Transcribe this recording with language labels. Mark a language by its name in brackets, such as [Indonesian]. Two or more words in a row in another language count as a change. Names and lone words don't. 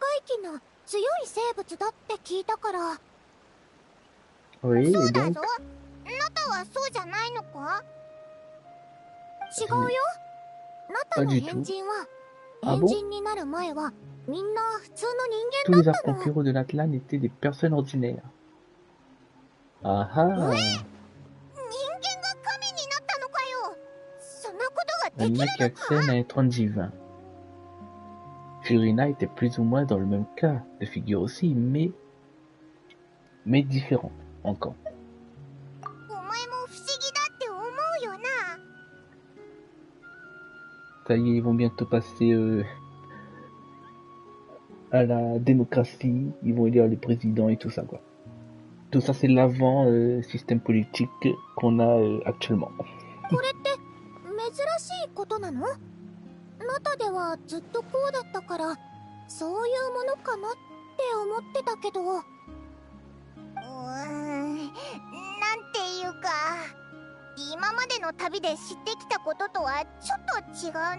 [French] Oui, et donc [Japanese] はそうじゃないのか？違うよ。ナタ [French] Pas [Japanese] の [French] du [Japanese] 変 [French] tout. [Japanese] 人は [French] Ah [Japanese] 変 [French] bon? [Japanese] 人になる前はみんな普通の人 [French] Tous [Japanese] 間 [French] les [Japanese] だったの。 [French] archons de l'Atlan étaient des personnes ordinaires. Ah ah! [Japanese] 人間が神になったのかよ。そんなことが [French] Il [Japanese] で [French] y [Japanese] き [French] en [Japanese] る [French] a qui [Japanese] のか？ [French] accèdent à être un divin. Furina était plus ou moins dans le même cas de figure aussi, mais différent encore. [Japanese] お前も不思議だって思うよな。 [French] Ça y est, ils vont bientôt passer à la démocratie, ils vont élire les présidents et tout ça, quoi. Tout ça, c'est l'avant système politique qu'on a actuellement. [Japanese] これって珍しいことなの？ナタではずっとこうだったからそういうものかなって思ってたけど。なんていうか、今までの旅で知ってきたこととはちょっと違うな。